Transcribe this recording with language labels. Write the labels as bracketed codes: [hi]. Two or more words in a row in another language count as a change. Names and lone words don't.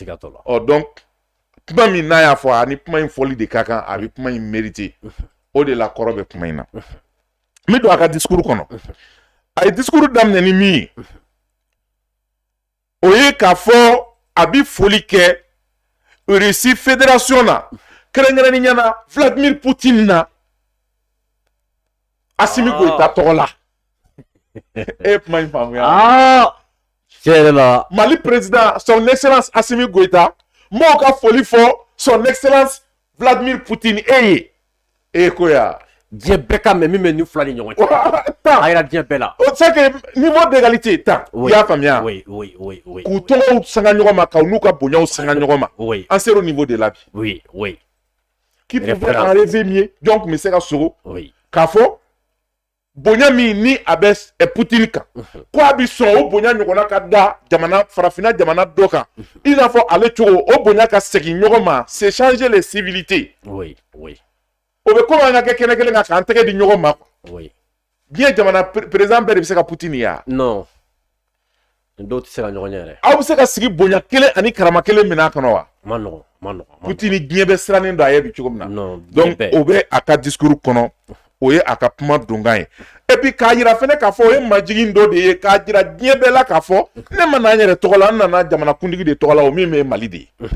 [bm] donc kuma min n'a y'a fɔ ani kuma in fɔli de ka kan a bɛ kuma in mérité o de la kɔrɔ bɛ kuma in na n bɛ don a ka discours kɔnɔ a ye discours daminɛ ni min ye o ye k'a fɔ a bɛ foli kɛ Russie fédération na kɛrɛnkɛrɛnnenya na Vladimir Poutine na Assimi Goïta tɔgɔ la e kuma in faamuya tiɲɛ yɛrɛ la Mali [fr] président son excellence [bm] Assimi Goïta mɔgɔw ka foli fɔ [fr] son excellence [bm] Vladimir Poutine e ye ko ya diɲɛ bɛɛ ka mɛ min bɛ nin fila ni ɲɔgɔn cɛ a yɛrɛ diɲɛ bɛɛ la [fr] c'est que niveau d'égalité [bm] tan i y'a faamuya k'u tɔgɔw sanga ɲɔgɔn ma k'u n'u ka bonyaw sanga ɲɔgɔn ma an sera [fr] au niveau de [bm] là bi [fr] qui pouvait en rêver mieux [bm] donc tun bɛ se ka sogo k'a fɔ bonya min ni a bɛ Poutine kan ko a bɛ sɔn o bonya ɲɔgɔnna ka da jamana farafinna jamana dɔ kan i n'a fɔ ale cogo o bonya ka segin ɲɔgɔn ma [fr] c'est changer les civilités [bm] o bɛ komi an ka kɛ kɛnɛ kelen kan k'an tɛgɛ di ɲɔgɔn ma diɲɛ jamana président bɛɛ de bɛ se ka Poutine ye wa non dɔw tɛ se ka ɲɔgɔn ye yɛrɛ aw bɛ se ka sigi bonya kelen ani karama kelen minɛ kɔnɔ wa ma nɔgɔn Poutine diɲɛ bɛ sirannen don a ye bi cogo min na donc o bɛ a ka discours kɔnɔ o ye a ka kuma donkan ye [fr] et puis [bm] k'a yira fɛnɛ k'a fɔ o ye majigin dɔ de ye k'a jira diɲɛ bɛɛ la k'a fɔ ne ma na n yɛrɛ tɔgɔ la n nana jamanakuntigi de tɔgɔ la o min bɛ Mali de ye